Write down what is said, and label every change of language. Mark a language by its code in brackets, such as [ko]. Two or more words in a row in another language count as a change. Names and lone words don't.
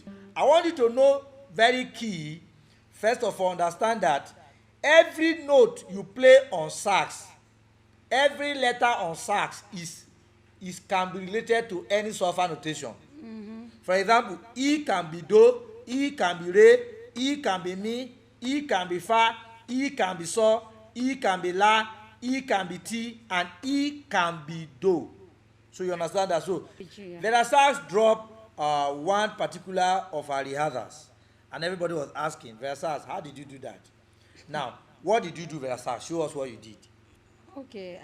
[en] I want you to know very key. First of all, understand that every note you play on sax, every letter on sax can be related to any solfa notation. For example, E can be do, E can be re, E can be mi, E can be fa, E can be so, E can be la, E can be ti, and E can be do. So you understand that? So Verasax dropped one particular of our rehearsals, and everybody was asking, Verasax, how did you do that? Now, what did you do, Verasax? Show us what you did. Okay,